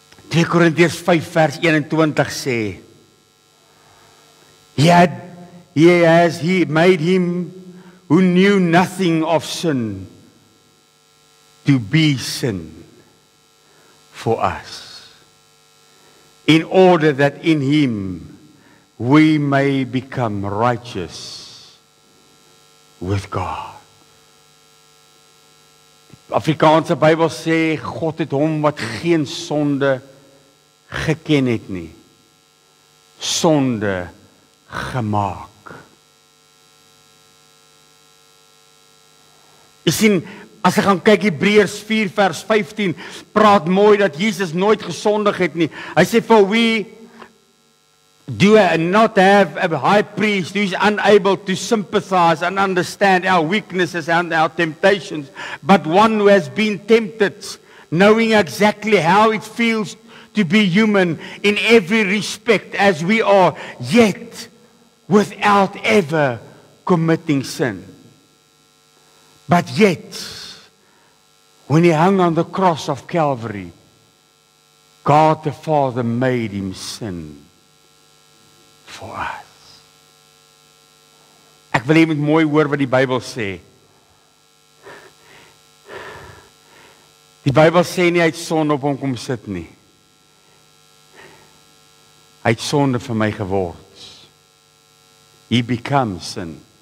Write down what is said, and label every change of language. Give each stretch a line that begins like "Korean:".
Afrikaans: Tweede Korintiërs 5 vers 21 sê,
English: He made him who knew nothing of sin to be sin for us, in order that in him we may become righteous with God.
Afrikaans: Die Afrikaanse Bybel sê, God het hom wat geen sonde geken het nie, sonde gemaak Jy sien, as ek gaan kyk Hebreërs 4 vers 15, praat mooi dat Jesus nooit gesondig het nie. Hy sê,
English: for we do not have a high priest who is unable to sympathize and understand our weaknesses and our temptations, but one who has been tempted, knowing exactly how it feels to be human in every respect as we are, yet without ever committing sin. But yet, when he hung on the cross of Calvary, God the Father made him sin for us.
Afrikaans: Ek wil hê jy moet mooi hoor wat die Bybel sê. Die Bybel sê nie hy het sonde op hom kom sit nie. Hy het sonde vir my geword.
English: He becomes sin.